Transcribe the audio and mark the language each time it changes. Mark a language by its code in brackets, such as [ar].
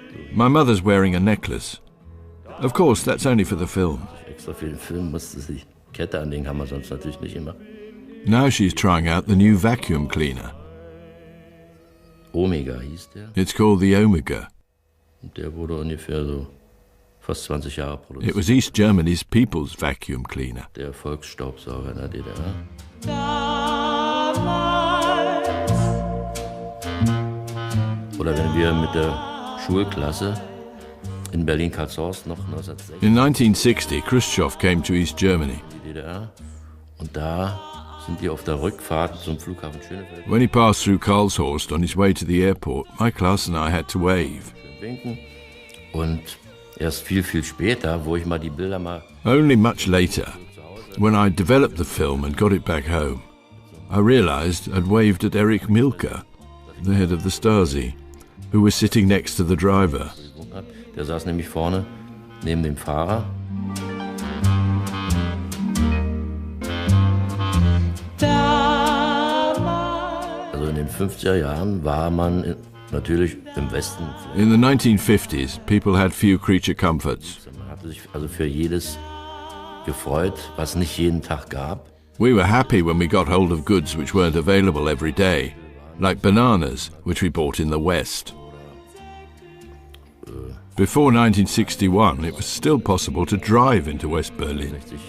[en] My mother's wearing a necklace. Of course, that's only for the film. Now she's trying out the new vacuum cleaner. [de] Omega hieß der. [en] It's called the Omega. [de] Der wurde ungefähr so fast 20 Jahre produziert. [en] It was East Germany's people's vacuum cleaner. [de] Der Volksstaubsauger in der DDR. Oder wenn wir mit der Schulklasse in Berlin-Karlshorst noch 1960. [en] In 1960, Khrushchev came to East Germany. [de] Die DDR. Und da sind die auf der Rückfahrt zum Flughafen Schönefeld. [en] When he passed through Karlshorst on his way to the airport, my class and I had to wave. [de] Und erst viel später, wo ich mal die Bilder mal... [en] Only much later, when I developed the film and got it back home, I realized I'd waved at Erich Mielke, the head of the Stasi, who was sitting next to the driver. [de] Der saß nämlich vorne neben dem Fahrer. Also in den 50er Jahren war man natürlich im Westen. [en] In the 1950s, people had few creature comforts. [de] Man hatte sich also für jedes gefreut, was nicht jeden Tag gab. [en] We were happy when we got hold of goods which weren't available every day, like bananas, which we bought in the West. Before 1961, it was still possible to drive into West Berlin.